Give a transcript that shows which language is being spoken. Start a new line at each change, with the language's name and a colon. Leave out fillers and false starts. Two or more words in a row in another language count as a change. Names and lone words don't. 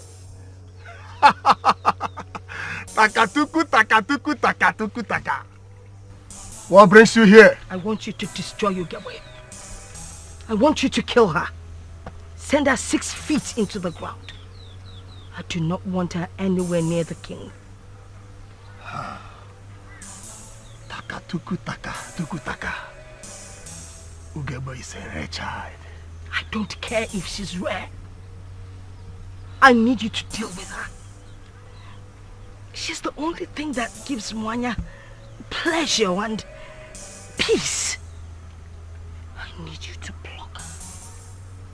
English: Takatuku, takatuku, takatuku, taka. What brings you here? I want you to destroy Ugebwe. I want you to kill her. Send her 6 feet into the ground. I do not want her anywhere near the king. Takatuku, taka, tuku, taka. Ugebwe is a rare child. I don't care if she's rare. I need you to deal with her. She's the only thing that gives Mwanya pleasure and peace. I need you to block her.